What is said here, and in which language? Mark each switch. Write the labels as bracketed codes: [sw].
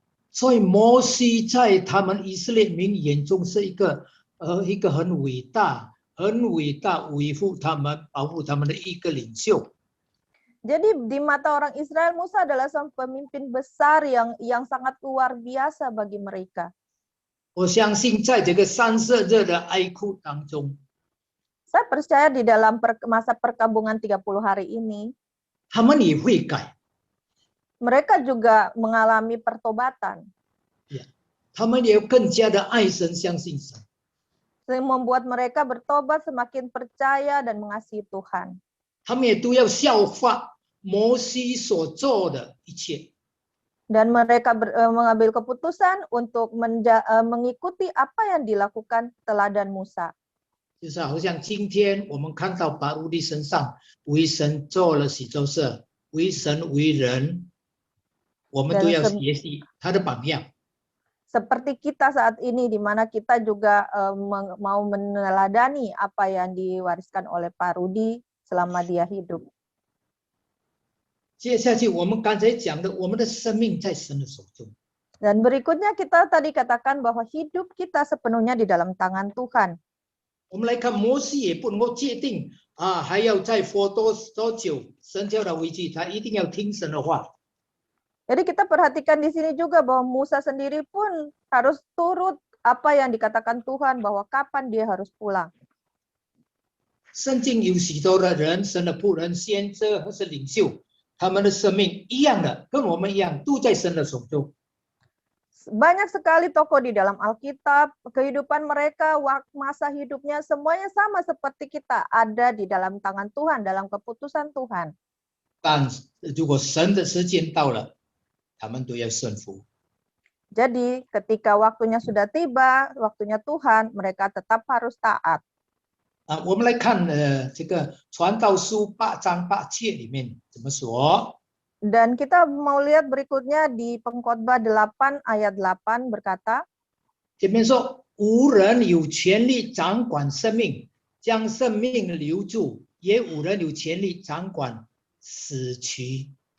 [zh] 所以摩西在他们以色列民眼中是一个很伟大、维护他们、保护他们的一个领袖。 [id] Jadi di mata orang Israel, Musa adalah seorang pemimpin besar yang sangat luar biasa bagi mereka. [zh] 我相信在这个30日的哀哭当中， [id] Saya percaya di dalam masa perkabungan 30 hari ini, [zh] 他们也会改， [id] mereka juga mengalami pertobatan. [zh] 他们也更加的爱神、相信神。 [id] Yang membuat mereka bertobat, semakin percaya dan mengasihi Tuhan. [zh] 他们也都要效法摩西所做的一切。 [id] Dan mereka mengambil keputusan untuk mengikuti apa yang dilakukan teladan Musa. [zh] 就是好像今天我们看到把乌利身上为神做了喜咒社，为神为人，我们都要学习他的榜样。 [id] Seperti kita saat ini, di mana kita juga mau meneladani apa yang diwariskan oleh Pak Rudi selama dia hidup. [zh] 接下去我们刚才讲的，我们的生命在神的手中。 [id] Dan berikutnya kita tadi katakan bahwa hidup kita sepenuhnya di dalam tangan Tuhan. [zh] 我们来看摩西也不能够界定啊，还要再活多久，神叫他回去，他一定要听神的话。 [id] Jadi kita perhatikan di sini juga bahwa Musa sendiri pun harus turut apa yang dikatakan Tuhan bahwa kapan dia harus pulang. [zh] 圣经有许多的人，神的仆人、先知或是领袖，他们的生命一样的，跟我们一样，都在神的手中。 [id] Banyak sekali tokoh di dalam Alkitab, kehidupan mereka, masa hidupnya semuanya sama seperti kita, ada di dalam tangan Tuhan, dalam keputusan Tuhan. [zh] 但如果神的时间到了，他们都要顺服。 [id] Jadi ketika waktunya sudah tiba, waktunya Tuhan, mereka tetap harus taat. [zh] 我们来看这个传道书8章8节里面怎么说？ [id] Dan kita mau lihat berikutnya di Pengkhotbah 8 ayat 8 berkata, [zh] 这边说无人有权利掌管生命，将生命留住，也无人有权利掌管死期。